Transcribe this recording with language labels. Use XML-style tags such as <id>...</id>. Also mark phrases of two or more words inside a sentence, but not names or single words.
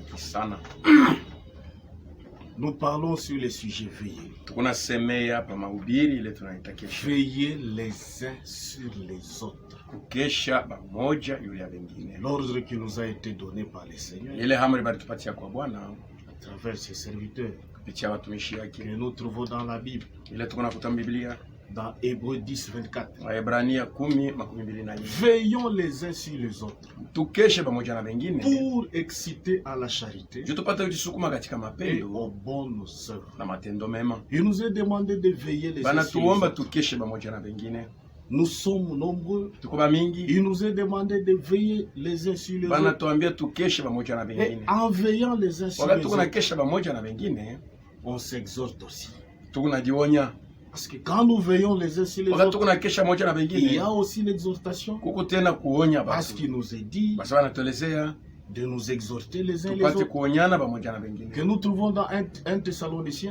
<sw>sana.</sw> <fr>Nous parlons sur les sujets veillés.</fr> <sw>Tunasemea hapa mahubiri ile tunaita kesha.</sw> <fr>Veiller les uns sur les autres.</fr> <sw>Kukesha pamoja yule ya wengine.</sw> <fr>L'ordre qui nous a été donné par le Seigneur.</fr> <sw>Ile amri balitupatia kwa Bwana</sw> <fr>à travers ses serviteurs</fr> <sw>kupitia watumishi wake.</sw> <fr>Que nous trouvons dans la Bible.</fr> <sw>Ile tunakuta Biblia.</sw> <fr>Dans Hébreux 10, 24.</fr> <sw>Waebrania 10:24.</sw> <fr>Veillons les uns sur les autres.</fr> <sw>Tukeshe pamoja na wengine.</sw> <fr>Pour exciter à la charité.</fr> <sw>Tupate kujisukuma katika mapendo.</sw> <fr>Et aux bonnes œuvres.</fr> <sw>Na matendo mema.</sw> <fr>Il nous est demandé de veiller les uns sur les autres.</fr> <sw>Banatuomba tukeshe pamoja na wengine.</sw> <fr>Nous sommes nombreux.</fr> <sw>Tuko mingi.</sw> <fr>Il nous est demandé de veiller les uns sur les autres.</fr> <sw>Banatuambia tukeshe pamoja na wengine.</sw> <fr>Et en veillant les uns sur les autres.</fr> <sw>Wakati tunakesha pamoja na wengine,</sw> <fr>on s'exhorte aussi.</fr> <sw>Tunajionya.</sw> <fr>Parce que quand nous veillons les uns sur les autres, il y a aussi l'exhortation. Parce qu'il nous est dit de nous exhorter les uns les autres. Que nous trouvons dans 1 Thessaloniciens.</fr>